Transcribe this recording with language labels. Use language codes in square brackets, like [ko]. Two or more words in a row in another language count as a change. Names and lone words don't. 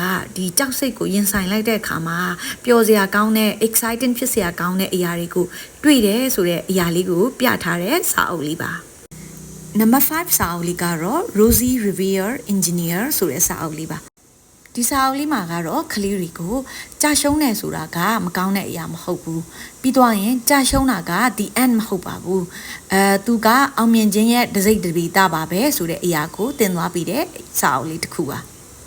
[my] ဒီကြောက်စိတ်ကိုရင်ဆိုင်လိုက်တဲ့အခါမှာပျော်စရာကောင်းတဲ့ exciting ဖြစ်စရာကောင်းတဲ့အရာတွေကိုတွေ့တယ်ဆိုတဲ့အရာလေးကိုပြထားတဲ့စာအုပ်လေးပါနံပါတ်5စာအုပ်လေးကတော့ Rosie Revere Engineer ဆိုတဲ့စာအုပ်လေးပါဒီစာအုပ်လေးမှာကတော့ကလေးတွေကိုကြာရှုံးတယ်ဆိုတာကမကောင်းတဲ့အရာမဟုတ်ဘူးပြီးတော့ရင်ကြာရှုံးတာက [en] the end [my] မဟုတ်ပါဘူးသူကအောင်မြင်ခြင်းရဲ့တစိမ့်တပီတာပါပဲဆိုတဲ့အရာကိုသင်သွားပြီးတဲ့စာအုပ်လေးတစ်ခုပါ